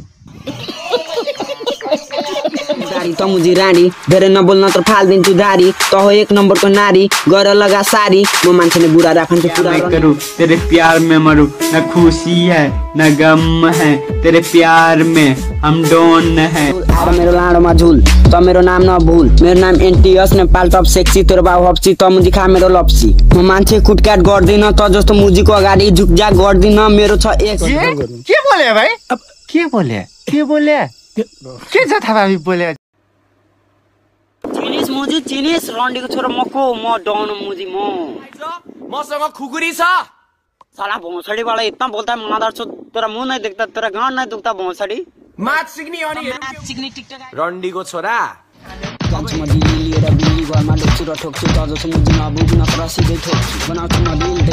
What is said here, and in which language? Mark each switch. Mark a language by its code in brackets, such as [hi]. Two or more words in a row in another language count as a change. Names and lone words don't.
[ne] गाडी त मुजी रानी, धेरै नबोल्न त फाल्दिन्छु दारी। त हो एक नम्बरको नारी, गर लगा सारी, म मान्छे नै बुढा राखन्छु पुरा। [hi] मैं करूं तेरे प्यार में मरूं, न खुशी है न गम है, तेरे प्यार में हम डोन है। [ne] आएर मेरो लाडोमा झुल, त मेरो नाम नभुल, मेरो नाम एनटीएस नेपाल [en] top sexy, [ne] तेरो बाउ हप्सी त मुजी खा मेरो लप्सी। म मान्छे कुटकाट गर्दिन त जस्तो मुजीको अगाडि झुकझाक गर्दिन, मेरो छ एक। के बोले भाइ? अब के बोले के जथाभावी बोले? चिनिस मुजी चिनिस, रन्डीको छोरो म को, म डन मुजी म। मसँग खुकुरी छ। [hi] साला भोसडी वाला इतना बोलता है मनादार छो, तेरा मुंह नहीं दिखता, तेरा गांड नहीं दुखता भोसडी। [ne] म्याच सिक्ने अनि सिक्ने टिकटक रन्डीको छोरा जान्छु म दिल्ली लिएर बिल्ली घरमा ढोक्छु र ठोक्छु, त जस्तो मुजी नबुझ्न तर सिधै ठोक्छु। बनाउँछु नदी